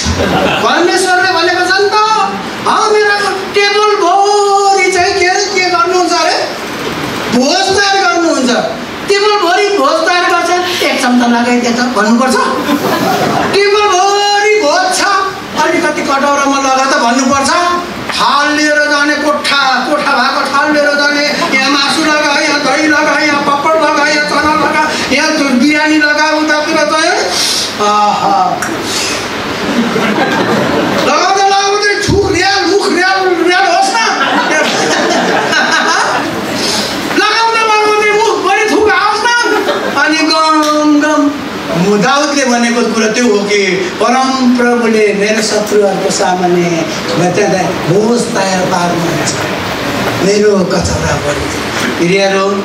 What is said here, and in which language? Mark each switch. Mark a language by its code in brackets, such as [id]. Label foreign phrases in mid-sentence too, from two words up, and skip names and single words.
[ne] परमेश्वरले भनेको छ नि त, मेरो टेबल भरि चाहिँ के गर्नुहुन्छ अरे, भोज तयार गर्नुहुन्छ। टेबल भरि भोज तयार गर्छ, एक चम्चा लगाइदिएछ भन्नुपर्छ। टेबल भरि भोज छ, अलिकति कटौरामा लगा त भन्नुपर्छ। थाल लिएर जाने, कोठा भएको थाल लिएर जाने, यहाँ मासु लगा, यहाँ दही लगा, यहाँ पापड लगा, यहाँ चना लगा, यहाँ बिरयानी लगा, उतातिर चाहिँ लगाउँदै मुख रियाल होस् न, लगाउँदै मुखभरि थुक आओस् न। अनि गम दाउदले भनेको कुरा त्यो हो कि परमप्रभुले मेरो शत्रुहरूको सामान्य भोज तयार पार्नुहुन्छ, मेरो कचौरा बढी।